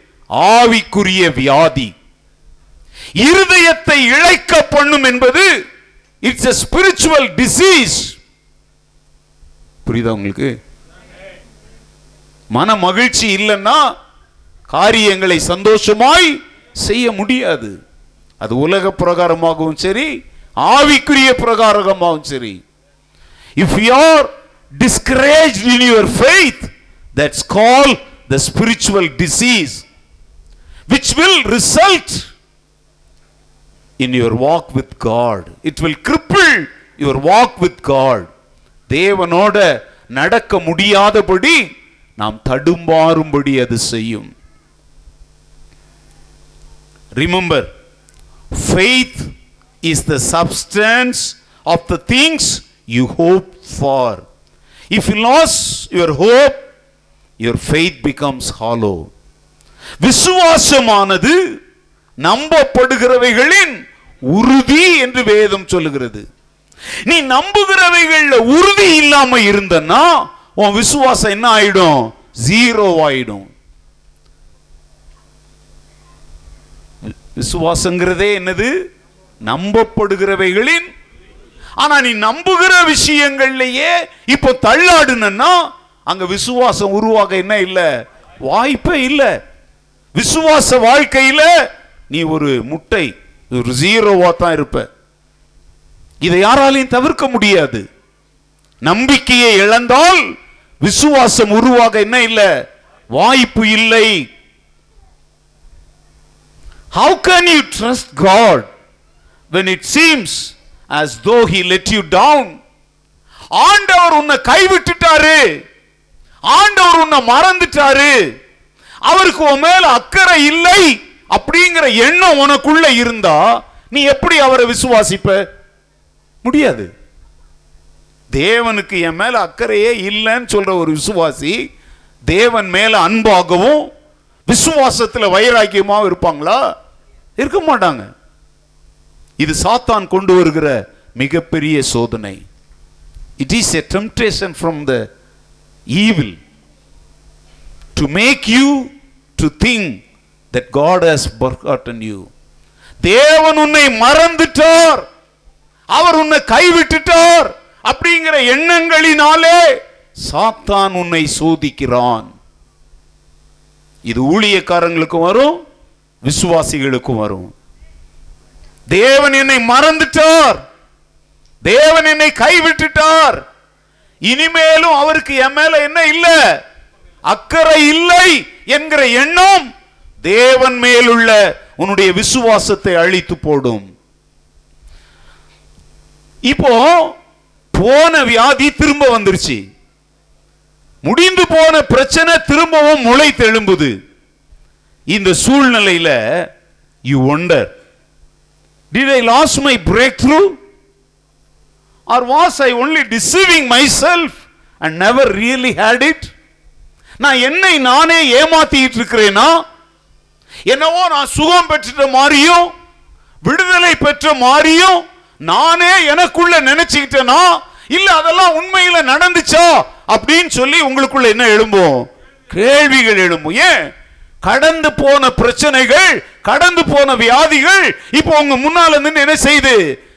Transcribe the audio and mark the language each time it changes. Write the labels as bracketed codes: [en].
[ta] ஆவிக்குரிய வியாதி. இருதயத்தை இளைக்க பண்ணும் என்பது [en] It's a spiritual disease. [ta] புரியுதா உங்களுக்கு? மன மகிழ்ச்சி இல்லைன்னா காரியங்களை சந்தோஷமாய் செய்ய முடியாது. அது உலக பிரகாரமாகவும் சரி, ஆவிக்குரிய பிரகாரமாகவும் சரி. [en] If you are discouraged in your faith, that's called the spiritual disease, which will result in your walk with God. It will cripple your walk with God. [ta] தேவனோட நடக்க முடியாதபடி நாம் தடுமாறும்படி அது செய்யும். [en] Remember, faith is the substance of the things you hope for. If you lose your hope, your faith becomes hollow. [ta] விசுவாசமானது நம்பப்படுகிறவைகளின் உறுதி என்று வேதம் சொல்லுகிறது. நீ நம்புகிறவைகள்ல உறுதி இல்லாம இருந்தன்னா உன் விசுவாசம் என்ன ஆயிடும்? ஜீரோ ஆயிடும். விசுவாசங்கிறதே என்னது? நம்பப்படுகிறவைகளின். ஆனா நீ நம்புகிற விஷயங்கள்லயே இப்போ தள்ளாடுனா அங்க விசுவாசம் உருவாக என்ன இல்ல? வாய்ப்பே இல்ல. விசுவாச வாழ்க்கையில நீ ஒரு முட்டை, ஒரு ஜீரோவா தான் இருப்ப. இதை யாராலையும் தவிர்க்க முடியாது. நம்பிக்கையை இழந்தால் விசுவாசம் உருவாக என்ன இல்ல? வாய்ப்பு இல்லை. [en] How can you trust God when it seems as though he let you down? [ta] ஆண்டவர் உன்னை கைவிட்டுட்டாரு, ஆண்டவர் உன்னை மறந்துட்டாரு, அவருக்கு உன் மேல அக்கறை இல்லை அப்படிங்கிற எண்ணம் உனக்குள்ள இருந்தா நீ எப்படி அவரை விசுவாசிப்ப? முடியாது. தேவனுக்கு என் மேல அக்கறையே இல்லைன்னு சொல்ற ஒரு விசுவாசி தேவன் மேல அன்பாகவும் விசுவாசத்துல வைராக்கியமாகவும் இருப்பாங்களா? இருக்க மாட்டாங்க. இது சாத்தான் கொண்டு வருகிற மிகப்பெரிய சோதனை. [en] It is a temptation from the evil to make you to think that God has forgotten you. [ta] தேவன் உன்னை மறந்துட்டார், அவர் உன்னை கைவிட்டுட்டார் அப்படிங்கிற எண்ணங்களினாலே சாத்தான் உன்னை சோதிக்கிறான். இது ஊழியக்காரங்களுக்கும் வரும், விசுவாசிகளுக்கும் வரும். தேவன் என்னை மறந்துட்டார், தேவன் என்னை கைவிட்டுட்டார், இனிமேலும் அவருக்கு என் மேல என்ன இல்ல? அக்கறை இல்லை என்கிற எண்ணம் தேவன் மேலுள்ள உன்னுடைய விசுவாசத்தை அழித்து போடும். இப்போ போன வியாதி திரும்ப வந்துருச்சு, முடிந்து போன பிரச்சனை திரும்பவும் முளை தெழும்புது. இந்த சூழ்நிலையில [en] you wonder, did I lose my breakthrough or was I only deceiving myself and never really had it? [ta] நான் என்னை நானே ஏமாத்திட்டு இருக்கிறேனா? என்னவோ நான் சுகம் பெற்ற மாதிரியும் விடுதலை பெற்ற மாதிரியும் நானே எனக்குள்ள நினைச்சுக்கிட்டேனா? இல்ல அதெல்லாம் உண்மையில நடந்துச்சா அப்படின்னு சொல்லி உங்களுக்குள்ள என்ன எழும்பும்? கேள்விகள் எழும்பும். ஏன்? கடந்து போன பிரச்சனைகள், கடந்து போன வியாதிகள் இப்போ உங்க முன்னால நின்று என்ன செய்து?